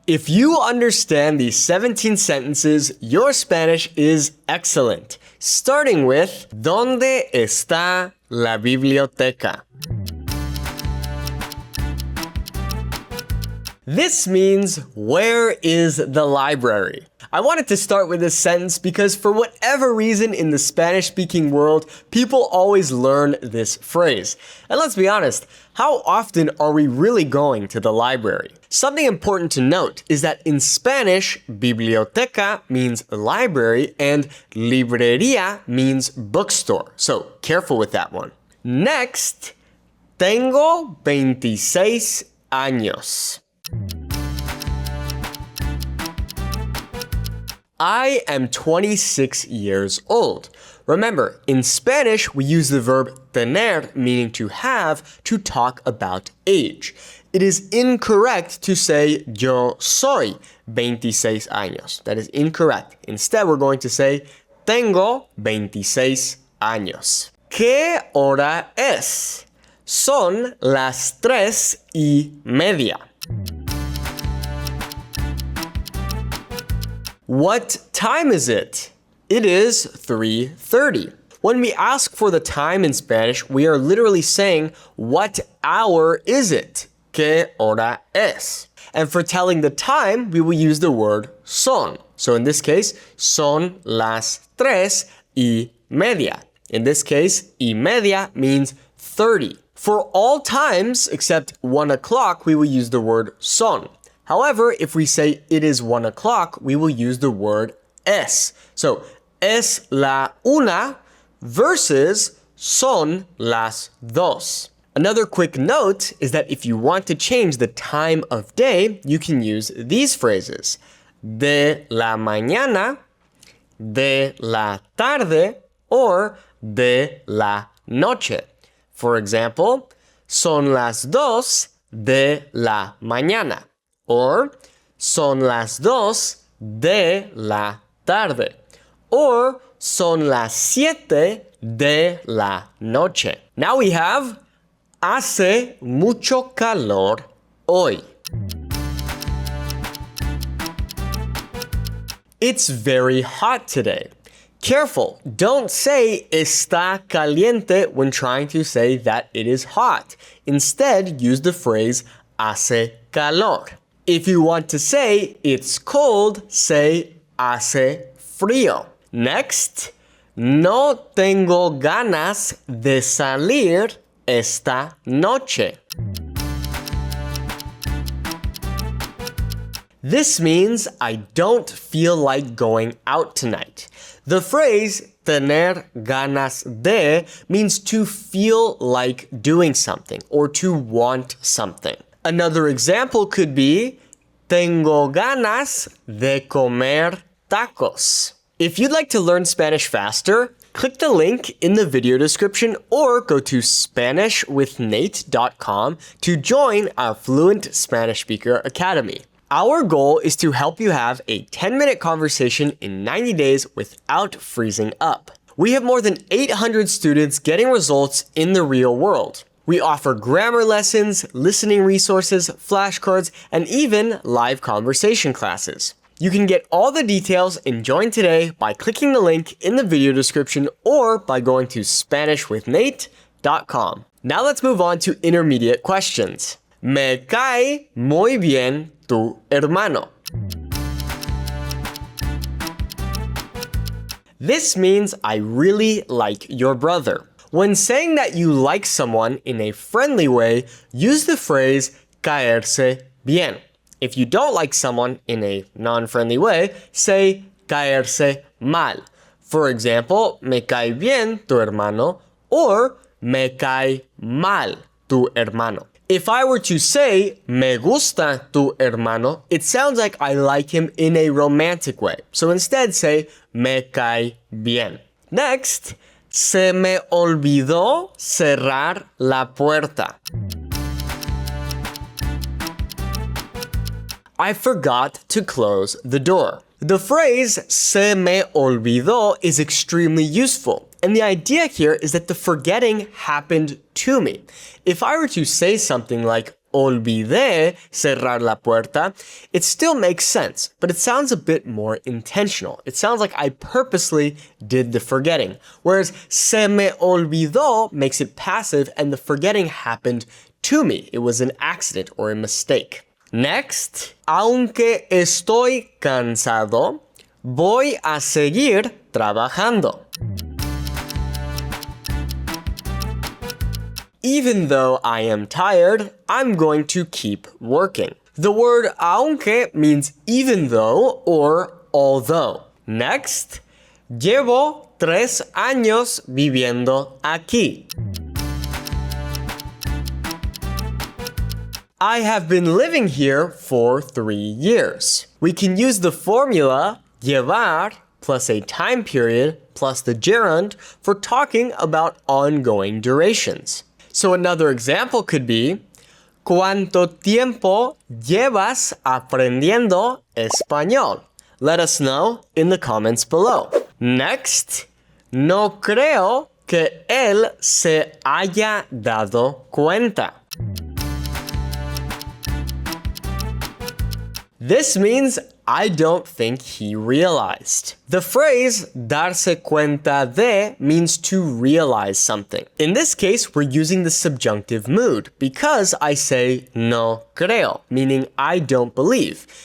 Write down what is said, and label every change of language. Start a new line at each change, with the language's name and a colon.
English: If you understand these 17 sentences, your Spanish is excellent. Starting with,
Spanish: ¿Dónde está la biblioteca?
English: This means, where is the library? I wanted to start with this sentence because for whatever reason in the Spanish-speaking world, people always learn this phrase. And let's be honest, how often are we really going to the library? Something important to note is that in Spanish, biblioteca means library and librería means bookstore. So careful with that one. Next,
Spanish: tengo 26 años.
English: I am 26 years old. Remember, in Spanish, we use the verb tener, meaning to have, to talk about age. It is incorrect to say
Spanish: yo soy 26 años.
English: That is incorrect. Instead, we're going to say
Spanish: tengo 26 años. ¿Qué hora es? Son las 3:30.
English: What time is it? It is 3:30. When we ask for the time in Spanish, we are literally saying, what hour is it?
Spanish: ¿Qué hora es?
English: And for telling the time, we will use the word son. So in this case,
Spanish: son las 3:30.
English: In this case,
Spanish: y media
English: means 30. For all times except 1 o'clock, we will use the word son. However, if we say it is 1 o'clock, we will use the word es. So,
Spanish: es la una
English: versus
Spanish: son las dos.
English: Another quick note is that if you want to change the time of day, you can use these phrases.
Spanish: De la mañana, de la tarde, or de la noche.
English: For example,
Spanish: son las 2 de la mañana. Or, son las 2 de la tarde. Or, son las 7 de la noche.
English: Now we have,
Spanish: hace mucho calor hoy.
English: It's very hot today. Careful, don't say
Spanish: está caliente
English: when trying to say that it is hot. Instead, use the phrase
Spanish: hace calor.
English: If you want to say it's cold, say
Spanish: hace frío.
English: Next,
Spanish: no tengo ganas de salir esta noche.
English: This means I don't feel like going out tonight. The phrase
Spanish: tener ganas de
English: means to feel like doing something or to want something. Another example could be,
Spanish: tengo ganas de comer tacos.
English: If you'd like to learn Spanish faster, click the link in the video description or go to SpanishWithNate.com to join our Fluent Spanish Speaker Academy. Our goal is to help you have a 10-minute conversation in 90 days without freezing up. We have more than 800 students getting results in the real world. We offer grammar lessons, listening resources, flashcards, and even live conversation classes. You can get all the details and join today by clicking the link in the video description or by going to SpanishWithNate.com. Now let's move on to intermediate questions.
Spanish: Me cae muy bien tu hermano.
English: This means I really like your brother. When saying that you like someone in a friendly way, use the phrase
Spanish: caerse bien.
English: If you don't like someone in a non-friendly way, say
Spanish: caerse mal.
English: For example,
Spanish: me cae bien tu hermano or me cae mal tu hermano.
English: If I were to say,
Spanish: me gusta tu hermano,
English: it sounds like I like him in a romantic way. So instead say,
Spanish: me cae bien.
English: Next,
Spanish: se me olvidó cerrar la puerta.
English: I forgot to close the door. The phrase
Spanish: se me olvidó
English: is extremely useful. And the idea here is that the forgetting happened to me. If I were to say something like,
Spanish: olvidé cerrar la puerta,
English: it still makes sense, but it sounds a bit more intentional. It sounds like I purposely did the forgetting, whereas
Spanish: se me olvidó
English: makes it passive and the forgetting happened to me. It was an accident or a mistake. Next,
Spanish: aunque estoy cansado, voy a seguir trabajando.
English: Even though I am tired, I'm going to keep working. The word aunque means even though or although. Next,
Spanish: llevo 3 años viviendo aquí.
English: I have been living here for 3 years. We can use the formula llevar plus a time period plus the gerund for talking about ongoing durations. So another example could be,
Spanish: ¿Cuánto tiempo llevas aprendiendo español?
English: Let us know in the comments below. Next,
Spanish: no creo que él se haya dado cuenta.
English: This means I don't think he realized. The phrase
Spanish: darse cuenta de
English: means to realize something. In this case, we're using the subjunctive mood because I say
Spanish: no creo,
English: meaning I don't believe.